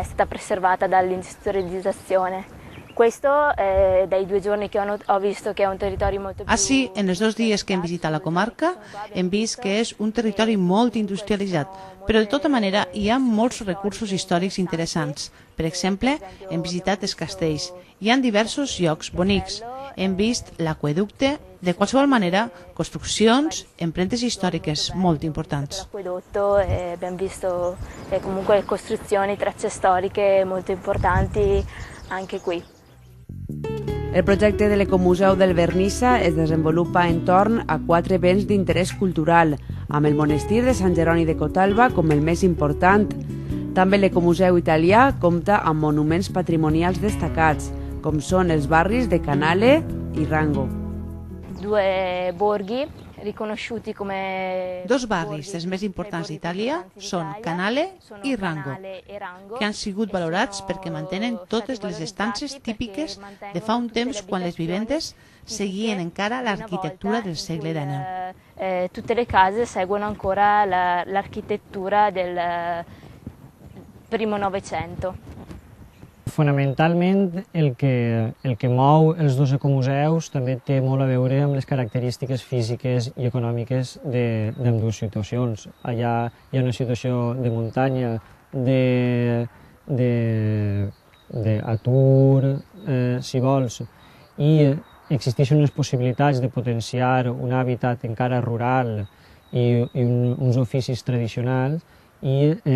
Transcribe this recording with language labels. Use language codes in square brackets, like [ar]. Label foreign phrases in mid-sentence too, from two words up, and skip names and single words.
[ca] Així, en els 2 dies que hem visitat la comarca, hem vist que és un territori molt industrialitzat, però de tota manera hi ha molts recursos històrics interessants. Per exemple, hem visitat els castells. Hi ha diversos llocs bonics. Hem vist l'aqüeducte, de qualsevol manera, construccions, empremtes històriques molt importants. [it] Abbiamo visto comunque costruzioni, tracce storiche molto importanti anche qui. [ca] El projecte de l'Ecomuseu del Vernissa es desenvolupa entorn a 4 béns d'interès cultural, amb el monestir de Sant Jeroni de Cotalba com el més important. També l'Ecomuseu Italià compta amb monuments patrimonials destacats, com són els barris de Canale i Rango. [it] 2 borghi riconosciuti come... [ca] 2 barris dels més importants d'Itàlia són Canale i Rango, que han sigut valorats perquè mantenen totes les estances típiques de fa un temps quan les vivendes seguien encara l'arquitectura del segle XIX. [it] Tutte le case seguono ancora l'architettura del primo Novecento. [ca] Fonamentalment, el que mou els 2 ecomuseus també té molt a veure amb les característiques físiques i econòmiques d'ambdues situacions. Allà hi ha una situació de muntanya, d'atur, si vols, i existeixen unes possibilitats de potenciar un hàbitat encara rural i uns oficis tradicionals, i